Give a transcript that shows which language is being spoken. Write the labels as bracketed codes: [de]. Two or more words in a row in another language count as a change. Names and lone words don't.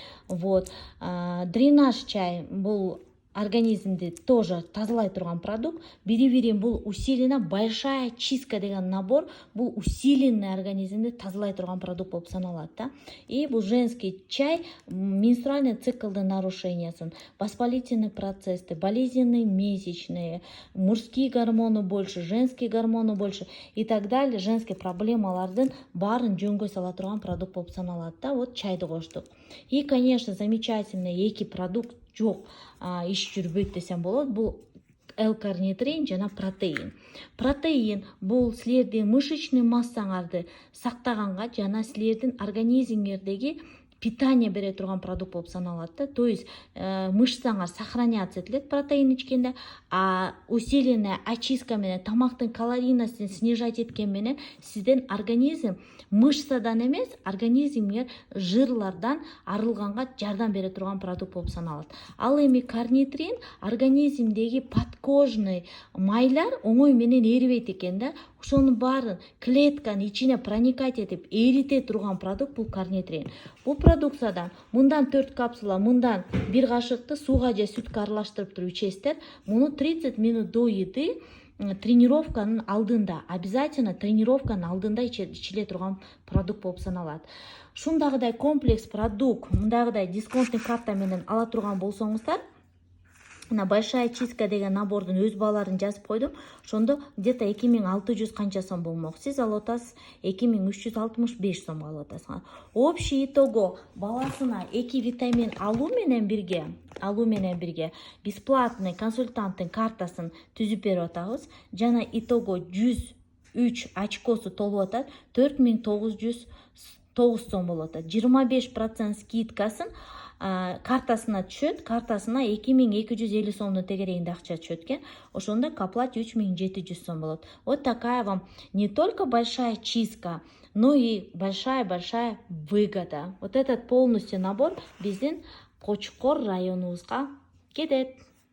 [ky] Дренаж чай бул организмди тоже тазалай турган продукт. Бири-бирин бул [ru] усиленно большая чистка [ky] деген набор, бул усиленный организмди тазалай турган продукт болуп саналат да. Бул женский чай менструальный циклдын нарушениясын, воспалительный процессти, [ru] болезненные месячные, мужские гормоны больше, женские гормоны больше и так далее, [ky] женский проблемалардын баарын жөнгө сала турган продукт болуп саналат да. Чайды коштук. [ru] Конечно, замечательный [ky] эки продукт жок, иш жүрбөйт десем болот. Бул L-карнитрин жана протеин. Протеин бул силердин мышечный массаңарды сактаганга жана силердин организмиңердеги питание бере турган продукт болуп саналат да. [ru] То есть [ky] мышцаңар сохраняться этилет протеин ичкенде, [ru] усиленная очистка [ky] менен тамактын калорийностун снижать эткен менен сиздин организм мышцадан эмес, организмге жырлардан арылганга жардам бере турган продукт болуп саналат. Ал эми карнитрин организмдеги подкожный майлар оңой менен эрибейт экен да. Ошонун баарын клетканын ичине проникать этип эрите турган продукт бул карнитрин. Бул продукциядан мындан 4 капсула, мындан 1 кашыкты сууга же сүткө аралаштырып туруп ичесиздер. Муну 30 [ru] минут до еды [ky] тренировканын алдында, обязательно тренировканын алдында ичиле турган продукт болуп саналат. Ушундагыдай комплекс продукт, мындагыдай дисконтный карта менен ала турган болсоңуздар, [ru] на большая чистка [ky] деген набордун өз бааларын жазып койдум. Ошондо где-то 2600 канча сом болмок. Сиз алып атасыз 2365 сомго алып атасыз. [ru] Общий итого [ky] баласына 2 витамин алуу менен бирге бесплатный консультанттын картасын түзүп берип атабыз. Жана итого 103 очкосу толуп атат, 4909 сом болот. 25% скидкасын картасына түшөт, картасына 2250 сомдун тегерегинде акча түшөт экен. Ошондо каплать 3700 сом болот. [ru] Такая вам не только большая чистка, но и большая выгода. Этот полностью набор [ky] биздин Кочкор районубузга кетет.